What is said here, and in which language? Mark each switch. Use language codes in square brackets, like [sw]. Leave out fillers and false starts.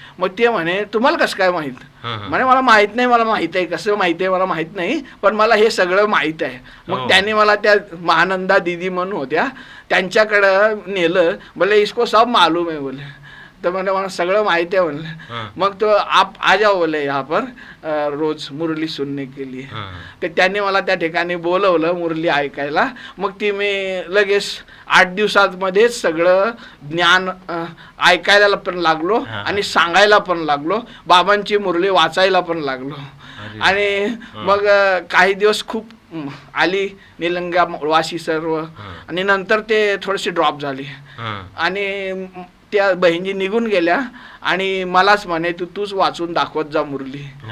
[mr] मग ते म्हणे तुम्हाला कसं काय माहीत? म्हणे मला माहीत नाही, मला माहीत आहे. कसं माहीत आहे मला माहीत नाही, पण मला हे सगळं माहीत आहे. मग त्याने मला त्या महानंदा दीदी म्हणून होत्या त्यांच्याकडं नेलं, बोले [hi] इसको सब मालूम [mr] आहे बोले. तर मला सगळं माहिती आहे म्हणलं. मग तो [hi] आप आ जाओ बोले यहाँ पर रोज मुरली सुनने के लिए. [mr] तर त्यांनी मला त्या ठिकाणी बोलवलं मुरली ऐकायला. मग ती मी लगेच 8 दिवसांमध्येच सगळं ज्ञान ऐकायला पण लागलो आणि सांगायला पण लागलो, बाबांची मुरली वाचायला पण लागलो. आणि मग काही दिवस खूप आली निलंगा वाशी सर्व, आणि नंतर ते थोडेसे ड्रॉप झाले आणि त्या बहिणी निघून गेल्या आणि मलाच म्हणे तूच वाचून दाखवत जा मुरली.